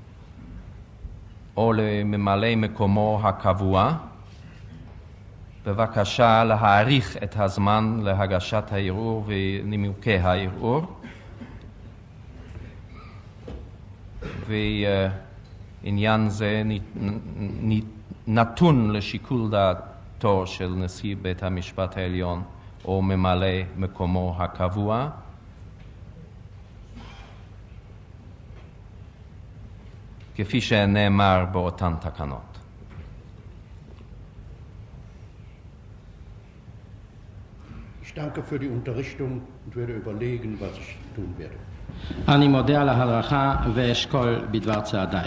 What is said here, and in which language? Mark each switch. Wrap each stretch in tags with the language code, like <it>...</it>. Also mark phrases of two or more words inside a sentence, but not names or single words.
<he>או לממלא מקומו הקבוע בבקשה להאריך את הזמן להגשת הערעור ונימוקי הערעור, ועניין זה נתון לשיקול דעתו של נשיא בית המשפט העליון או ממלא מקומו הקבוע. כפי שנאמר באותן תקנות.</he> <de>Ich danke für die Unterrichtung und werde überlegen, was ich tun werde.</de> <he>אני מודה על ההדרכה ואשקול בדבר צעדיי.</he>